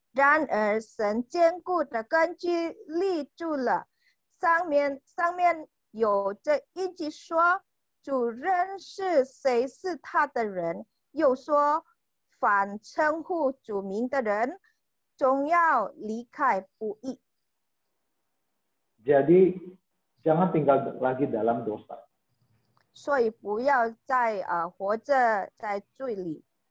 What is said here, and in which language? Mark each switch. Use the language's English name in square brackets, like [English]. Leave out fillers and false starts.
[Chinese] 然而，神坚固的根基立住了，上面有这印记说主认识谁是他的人，又说凡称呼主名的人终要离开不义。 [Indonesian] Jadi jangan tinggal lagi dalam dosa. [Chinese] 所以不要再活着在罪里。